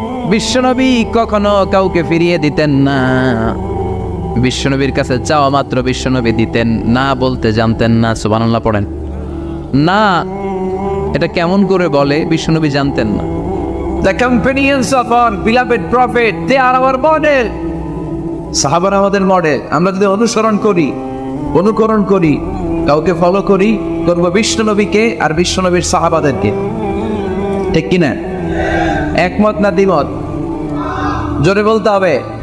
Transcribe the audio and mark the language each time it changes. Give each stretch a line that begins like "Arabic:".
Bangla: বিশ্বনবী কখনো কাউকে ফিরিয়ে দিতেন না। বিশ্বনবীর কাছে চাওয়া মাত্র বিশ্বনবী দিতেন, না বলতে জানতেন না। সুবহানাল্লাহ পড়েন। না, এটা কেমন করে বলে বিশ্বনবী জানতেন না।
English: The companions of our beloved prophet, they are our model.
Bangla: সাহাবারা আমাদের মডেল। আমরা যদি অনুকরণ করি, কাউকে ফলো করি, করব বিশ্বনবীকে আর বিশ্বনবীর সাহাবাদেরকে। ঠিক কিনা? একমত না দ্বিমত? জোরে বলতে হবে।